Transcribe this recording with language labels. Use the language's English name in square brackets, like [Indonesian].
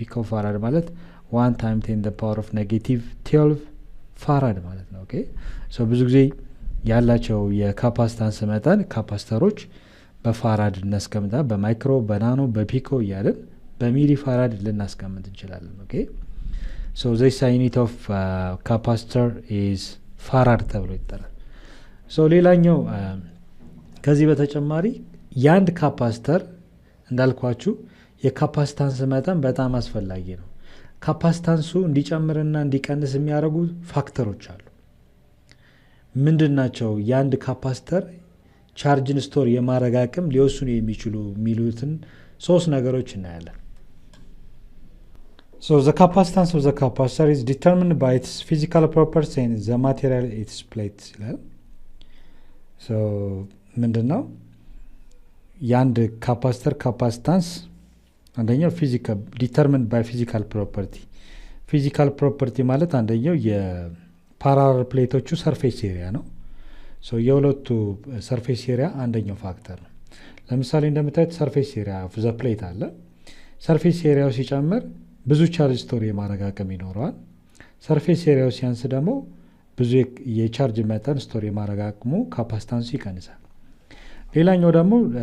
[Amharic] ፋራድ ማለት 1 ታይም 10 ዘ ፓወር ኦፍ -12 ፋራድ ማለት ነው። ኦኬ ሶ ብዙ ጊዜ ያላቸው የካፓሲታንስ መጠን ካፓስተሮች በፋራድ እናስቀምጣ፣ በማይክሮ፣ በናኖ፣ በፒኮ እያልን በሚሊ ፋራድ ልናስቀምጥ እንችላለን። ኦኬ ሶ [English] this unit of capacitor is [Amharic] ፋራድ ተብሎ ይጠራል። ሶ ሌላኛው ከዚህ በተጨማሪ የአንድ ካፓስተር እንዳልኳችሁ የካፓሲታንስ መጠን በጣም አስፈላጊ ነው። ካፓሲታንሱ እንዲጨምርና እንዲቀንስ የሚያደርጉ ፋክተሮች አሉ። ምንድን ናቸው? የአንድ ካፓስተር ቻርጅን ስቶር የማድረግ አቅም ሊወስኑ የሚችሉ የሚሉትን 3 ነገሮች እናያለን። [English] So the capacitance of the capacitor is determined by its physical properties and the material it is placed [Amharic] ይላል። [English] so [Amharic] ምንድነው የአንድ ካፓስተር ካፓሲታንስ? አንደኛው ፊዚካል ዲተርሚንድ ባይ ፊዚካል ፕሮፐርቲ። ፊዚካል ፕሮፐርቲ ማለት አንደኛው የፓራለል ፕሌቶቹ ሰርፌስ ኤሪያ ነው። ሶ የሁለቱ ሰርፌስ ኤሪያ አንደኛው ፋክተር ነው። ለምሳሌ እንደምታዩት ሰርፌስ ኤሪያ ኦፍ ዘ ፕሌት አለ። ሰርፌስ ኤሪያው ሲጨምር ብዙ ቻርጅ ስቶር የማድረግ አቅም ይኖረዋል። ሰርፌስ ኤሪያው ሲያንስ ደግሞ ብዙ የቻርጅ መጠን ስቶር የማድረግ አቅሙ ካፓሲታንሱ ይቀንሳል። ሌላኛው ደግሞ